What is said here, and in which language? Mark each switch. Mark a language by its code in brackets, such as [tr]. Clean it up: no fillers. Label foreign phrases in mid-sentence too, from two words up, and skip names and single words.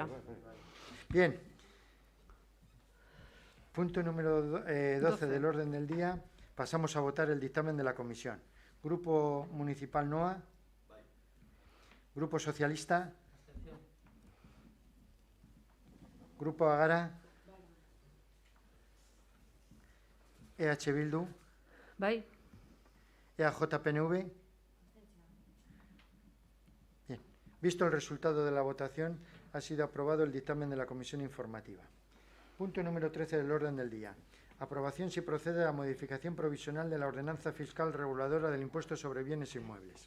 [es] Bien. Punto número 12 del orden del día. Pasamos a votar el dictamen de la comisión. Grupo Municipal NOA. Grupo Socialista. Grupo Agara. EH Bildu. [eu] Bai. [es] EAJ-PNV. Bien. Visto el resultado de la votación, ha sido aprobado el dictamen de la comisión informativa. Punto número 13 del orden del día. Aprobación si procede a la modificación provisional de la ordenanza fiscal reguladora del impuesto sobre bienes inmuebles.